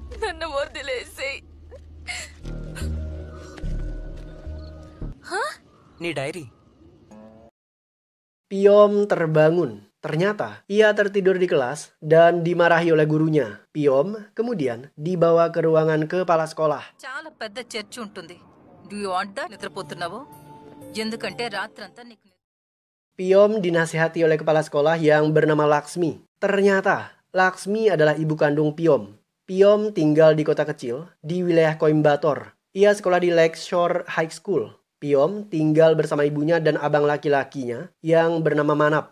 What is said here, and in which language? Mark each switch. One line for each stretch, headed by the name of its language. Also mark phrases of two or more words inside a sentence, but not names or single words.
Indonesian: Nih diary. Piyom terbangun. Ternyata ia tertidur di kelas dan dimarahi oleh gurunya. Piyom kemudian dibawa ke ruangan kepala sekolah.
Telugu: చాలా పెద్ద చర్చ్ ఉంటుంది.
English: Do you want that?
Telugu: నిద్రపోతున్నావు ఎందుకంటే రాత్రంతా నీకు
Indonesian: Piyom dinasihati oleh kepala sekolah yang bernama Laksmi. Ternyata Laksmi adalah ibu kandung Piyom. Piyom tinggal di kota kecil di wilayah Coimbatore. Ia sekolah di Lakeshore High School. Piyom tinggal bersama ibunya dan abang laki-lakinya yang bernama Manap.